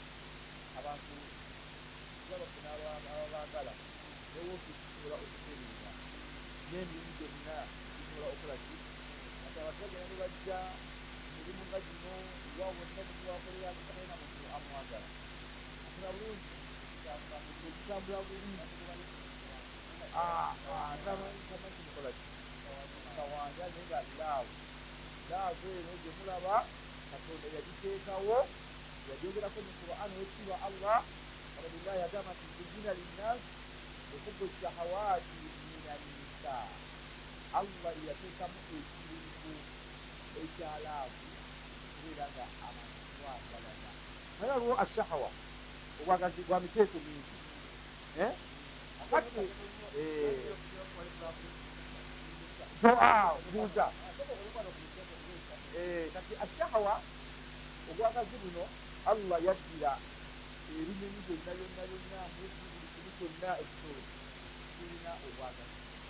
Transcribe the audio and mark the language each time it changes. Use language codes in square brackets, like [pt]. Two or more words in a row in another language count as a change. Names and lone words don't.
[lg] abantu abafuna ababagala newokisobola okutereera n'emirimu gyonna gisobola okola ki ati abatagenda ne bajja emirimu nga gino iwa wonna niwakolera mukabena muntu amwagala afuna bulungi ekitambula bulungi tamakikola ki kawanja naye nga laavu eno gyemulaba katonda yagiteekawo yajogerako mu Qur'an wekitiibwa Allah walillahi agamba nti [ar] zuyina linnas hubu shahawati mina nisa [lg] Allah yateekamu ekirimu ekyalaavu kubeera nga abantu twagalana naye waliwo ashahawa obwagazi bwa miteeko mingi kati buuza kati ashahawa obwagazi buno Allah yaddira ebinyonyi byonna byonna buli kimu kyonna ekisolo kirina obwagazi